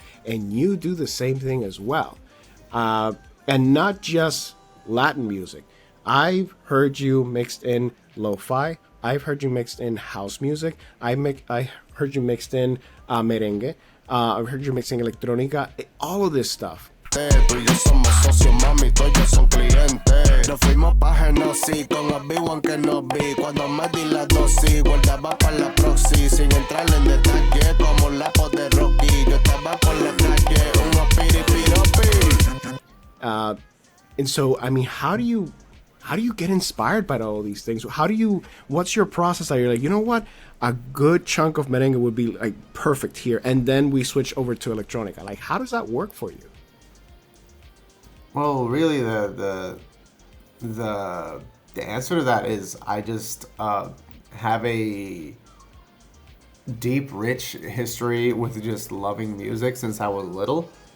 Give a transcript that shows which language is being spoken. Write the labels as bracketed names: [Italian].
[English] And you do the same thing as well. And not just Latin music. I've heard you mixed in lo-fi. I've heard you mixed in house music. I heard you mixed in merengue. I've heard you mixing electronica. All of this stuff. [Spanish] Tú y yo somos socios, mami, tú y yo son clientes. Nos fuimos pa' Genosí, con Obi-Wan que nos vi. Cuando me di la dosis, guardaba pa' la proxy. Sin entrar en detalle, como la de Rocky. Yo estaba por la calle, unos piripiropi. [English] And so, I mean, how do you get inspired by all of these things? What's your process that you're like, you know what? A good chunk of merengue would be like perfect here. And then we switch over to electronica. Like, how does that work for you? Well, really, the answer to that is I just have a deep, rich history with just loving music since I was little.